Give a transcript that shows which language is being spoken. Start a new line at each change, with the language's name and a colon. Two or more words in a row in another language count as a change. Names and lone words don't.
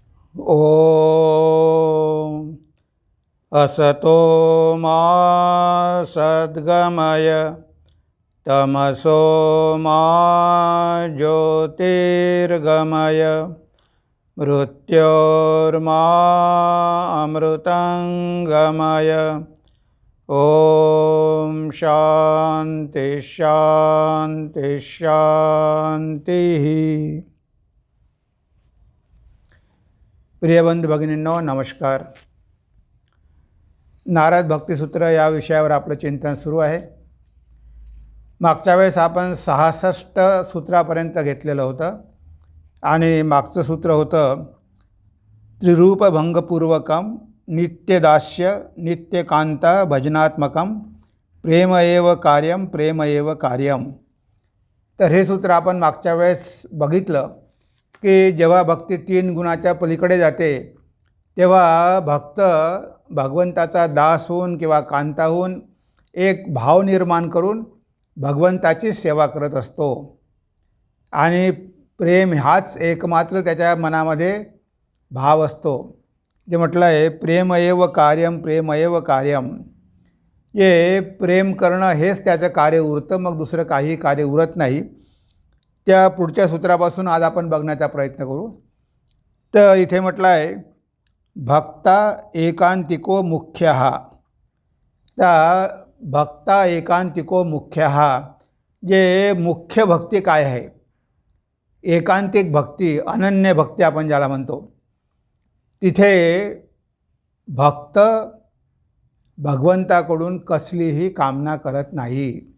Sanskrit: ॐ असतो मा सद्गमय तमसो मा ज्योतिर्गमय मृत्योर्मा अमृतंगमय। ॐ शांति शांति शांतिः।
Marathi: प्रियबंधू भगिनींनो नमस्कार। नारद भक्तिसूत्र या विषयावर आपलं चिंतन सुरू आहे। मागच्या वेळेस आपण 66 सूत्रापर्यंत घेतलेलं होतं आणि मागचं सूत्र होतं
Sanskrit: त्रिरूपभंगपूर्वकम नित्यदास्य नित्यकांता भजनात्मकम प्रेम एव कार्यम प्रेम एव कार्यम।
Marathi: तर हे सूत्र आपण मागच्या वेळेस बघितलं की जेव्हा भक्ती 3 गुणाच्या पलीकडे जाते तेव्हा भक्त भगवंताचा दास होऊन किंवा कांता होऊन एक भाव निर्माण करून भगवंताची सेवा करत असतो आणि प्रेम हाच एकमात्र त्याच्या मनामध्ये भाव असतो। जे म्हटलं आहे
Sanskrit: प्रेम एव कार्यम प्रेम एव कार्यम,
Marathi: हे प्रेम करणं हेच त्याचं कार्य उरतं, मग दुसरं काही कार्य उरत नाही। त्या पुढच्या सूत्रापासून आज आपण बघण्याचा प्रयत्न करू। तर इथे म्हटलं आहे
Sanskrit: भक्ता एकांतिको मुख्यः।
Marathi: त्या
Sanskrit: भक्ता एकांतिको मुख्यः,
Marathi: जे मुख्य भक्ती काय आहे, एकांतिक भक्ती अनन्य भक्ती आपण ज्याला म्हणतो, तिथे भक्त भगवंताकडून कसलीही कामना करत नाही।